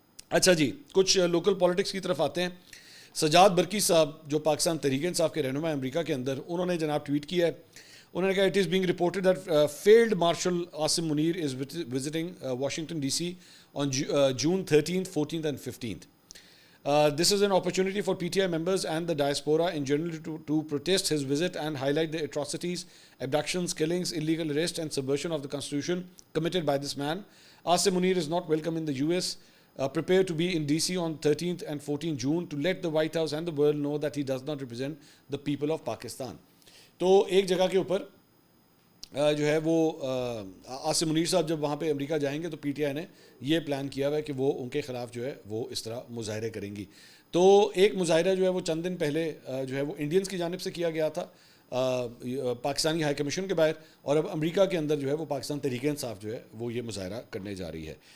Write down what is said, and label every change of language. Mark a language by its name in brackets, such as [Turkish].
[Urdu] اچھا جی، کچھ local politics کی طرف آتے ہیں. سجاد برکی صاحب جو پاکستان تحریک انصاف کے رہنما ہیں امریکہ کے اندر، انہوں نے جناب ٹویٹ کیا ہے. انہوں نے کہا [English] It is being reported that field marshal Asim Munir is visiting Washington D C on June 13th, 14th and 15th. This is an opportunity for PTI members and the diaspora in general to protest his visit and highlight the atrocities, abductions, killings, illegal arrest and subversion of the constitution committed by this man. Asim Munir is not welcome in the US. Prepare to be in DC on 13th and 14th June to let the White House and the world know that he does not represent the people of Pakistan. [Urdu] تو ایک جگہ کے اوپر جو ہے وہ عاصم منیر صاحب جب وہاں پہ امریکہ جائیں گے تو پی ٹی آئی نے یہ پلان کیا ہوا ہے کہ وہ ان کے خلاف جو ہے وہ اس طرح مظاہرے کریں گی. تو ایک مظاہرہ جو ہے وہ چند دن پہلے جو ہے وہ انڈینز کی جانب سے کیا گیا تھا پاکستانی ہائی کمیشن کے باہر، اور اب امریکہ کے اندر جو ہے وہ پاکستان تحریک انصاف جو ہے وہ یہ مظاہرہ کرنے جا رہی ہے.